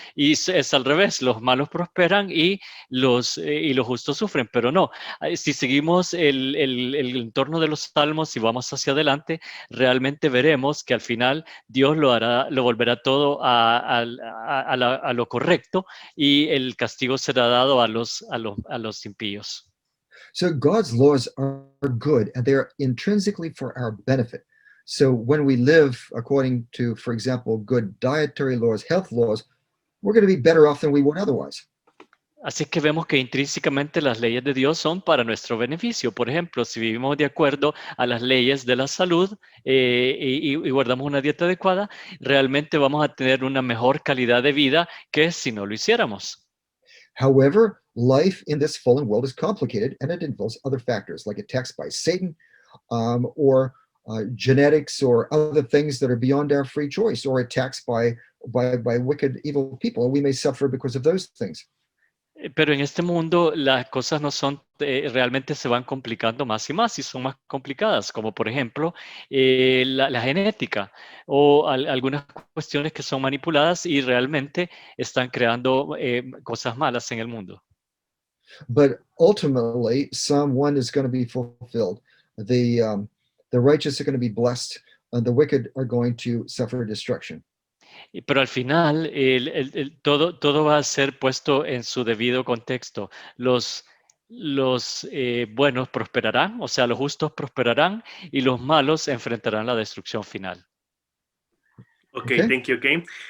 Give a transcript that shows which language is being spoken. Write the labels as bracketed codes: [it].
[es] Y es al revés, los malos prosperan y los justos sufren, pero no. Si seguimos el entorno de los Salmos y vamos hacia adelante, realmente veremos que al final Dios lo volverá todo a lo correcto y el castigo será dado a los impíos. [en] So God's laws are good and they are intrinsically for our benefit. So when we live according to, for example, good dietary laws, health laws, we're going to be better off than we would otherwise. [es] Así que vemos que intrínsecamente las leyes de Dios son para nuestro beneficio. Por ejemplo, si vivimos de acuerdo a las leyes de la salud y guardamos una dieta adecuada, realmente vamos a tener una mejor calidad de vida que si no lo hiciéramos. [en] However, life in this fallen world is complicated and it involves other factors like attacks by Satan or genetics or other things that are beyond our free choice or attacks by wicked, evil people. And we may suffer because of those things. [es] Pero en este mundo las cosas no son, realmente se van complicando más y más y son más complicadas, como por ejemplo la genética o algunas cuestiones que son manipuladas y realmente están creando cosas malas en el mundo. [en] But ultimately, Psalm 1 is going to be fulfilled. The righteous are going to be blessed, and the wicked are going to suffer destruction. [es] Pero al final, todo va a ser puesto en su debido contexto. Los buenos prosperarán, o sea, los justos prosperarán y los malos enfrentarán la destrucción final. [en] Okay, thank you, okay.